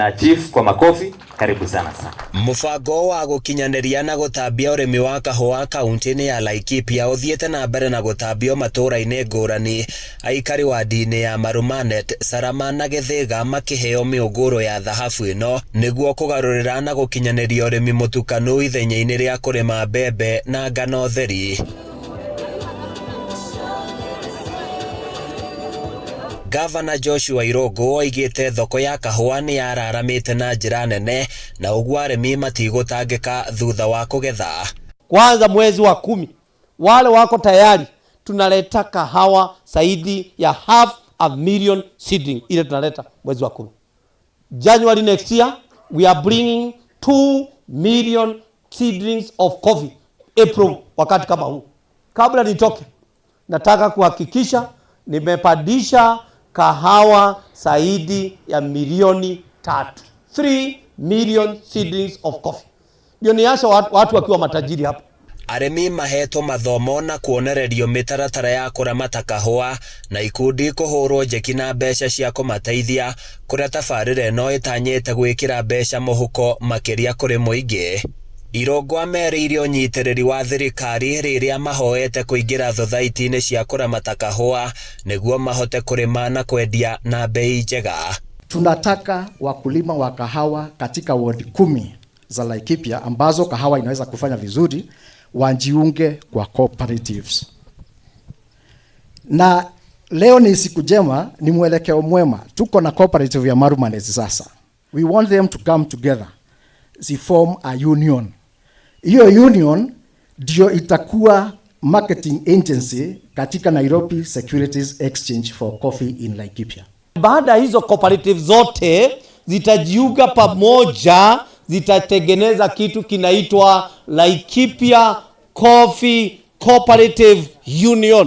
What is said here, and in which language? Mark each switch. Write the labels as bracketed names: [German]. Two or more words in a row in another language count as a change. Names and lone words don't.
[Swahili] Chief kwa makofi, karibu sana. [Kikuyu] Mubango wa gukinyaneria na gutambia urimi wa kahua kaunti-ini ya Laikipia uthiete na mbere na gutambio matura-ini ngurani. Aikari wa ndini ya Marumanet, Sarama na Githiga makiheo miunguro ya thahabu ino niguo kugarurira na gukinyaneria urimi mutukanu ithenya-ini ria kurima mbembe na ngano theri. Gavana Joshua Irungu oigite thoko ya kahua ni yararamite na njira nene na uguo arimi matigutangika thutha wa kugetha. [Swahili] Kwanza mwezi wa 10 wale wako tayari tunaleta kahawa zaidi ya 500,000 seedling ile tunaleta mwezi wa 10. [English] January next year we are bringing 2 million seedlings of coffee. [Swahili] April wakati kama huu. Kabla nitoke nataka kuhakikisha nimepandisha kahawa zaidi ya milioni 3. [English] 3 million seedlings of coffee. [Swahili] Ndio niacha watu wakiwa matajiri hapa. [Kikuyu] Arimi maheto mathomo na kuonererio mitaratara ya kuramata kahua na ikundi kuhurwo njeki na mbeca cia kumateithia kuria tabarĩra ĩno ĩtanyĩte gwĩkĩra mbeca mũhuko makĩria kũrĩ mũingĩ. Irungu ameriire unyitiriri wa thirikari riria mahoete kuingira thothaiti-ini cia kuramata kahua niguo mahote kurima na kwendia na bei njega. [Swahili] Tunataka wakulima wa kahawa katika ward 10 za Laikipia ambazo kahawa inaweza kufanya vizuri wajiunge kwa cooperatives. Na leo ni siku njema, ni mwelekeo mwema. Tuko na cooperative ya Marumanet sasa. [English] We want them to come together. They form a union. [Swahili] Hiyo union ndio itakuwa [English] marketing agency [Swahili] katika [English] Nairobi Securities Exchange for Coffee in Laikipia. [Swahili] Baada hizo cooperative zote zitajiunga pamoja, zitatengeneza kitu kinaitwa Laikipia Coffee Cooperative Union.